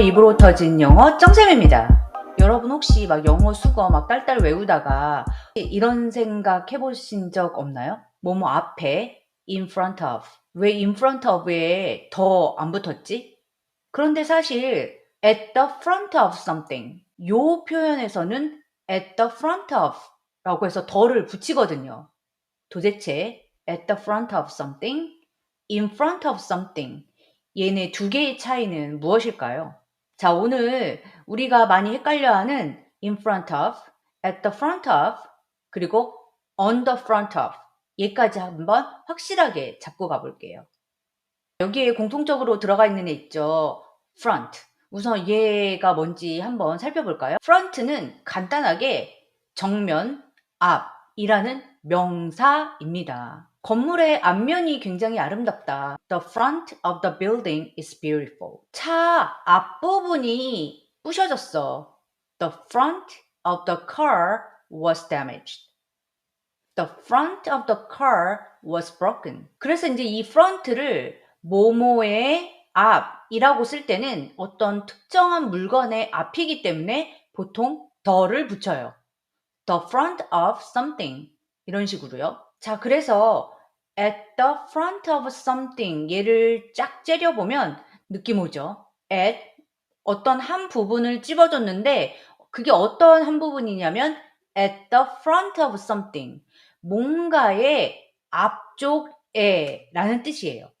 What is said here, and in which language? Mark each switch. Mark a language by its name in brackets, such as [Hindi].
[Korean] 입으로 터진 영어 정쌤입니다. 여러분 혹시 막 영어 수거 막 딸딸 외우다가 이런 생각 해보신 적 없나요? 뭐뭐 앞에 in front of. 왜 in front of에 더 안 붙었지? 그런데 사실 at the front of something 요 표현에서는 at the front of 라고 해서 더를 붙이거든요. 도대체 at the front of something, in front of something 얘네 두 개의 차이는 무엇일까요? 자, 오늘 우리가 많이 헷갈려하는 in front of, at the front of, 그리고 on the front of 얘까지 한번 확실하게 잡고 가볼게요. 여기에 공통적으로 들어가 있는 애 있죠. front. 우선 얘가 뭔지 한번 살펴볼까요? front는 간단하게 정면, 앞이라는 명사입니다. 건물의 앞면이 굉장히 아름답다. [English] The front of the building is beautiful. [Korean] 차 앞부분이 부셔졌어. [English] The front of the car was damaged. The front of the car was broken. [Korean] 그래서 이제 이 front를 뭐뭐의 앞이라고 쓸 때는 어떤 특정한 물건의 앞이기 때문에 보통 the를 붙여요. The front of something 이런 식으로요. 자, 그래서 at the front of something 얘를 쫙 째려보면 느낌 오죠. at 어떤 한 부분을 찝어줬는데 그게 어떤 한 부분이냐면 at the front of something 뭔가의 앞쪽에 라는 뜻이에요.